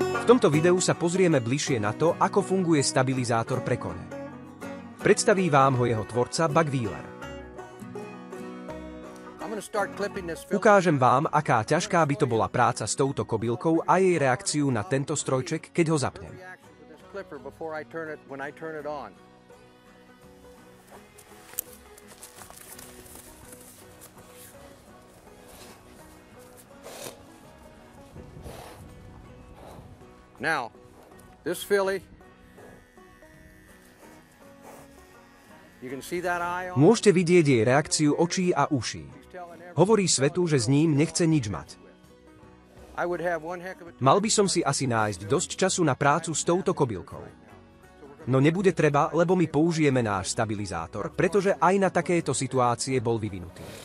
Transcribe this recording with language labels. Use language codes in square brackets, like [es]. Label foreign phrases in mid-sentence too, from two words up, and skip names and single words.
[sk] tomto videu sa pozrieme bližšie na to, ako funguje stabilizátor pre kone. Predstaví vám ho jeho tvorca Buck Wheeler. Ukážem vám, aká ťažká by to bola práca s touto kobylkou a jej reakciu na tento strojček, keď ho zapnem. [en] Now, this filly, you can see that eye on. [sk] Môžete vidieť jej reakciu očí a uší. Hovorí svetu, že s ním nechce nič mať. Mal by som si asi nájsť dosť času na prácu s touto kobylkou. No nebude treba, lebo my použijeme náš stabilizátor, pretože aj na takéto situácie bol vyvinutý.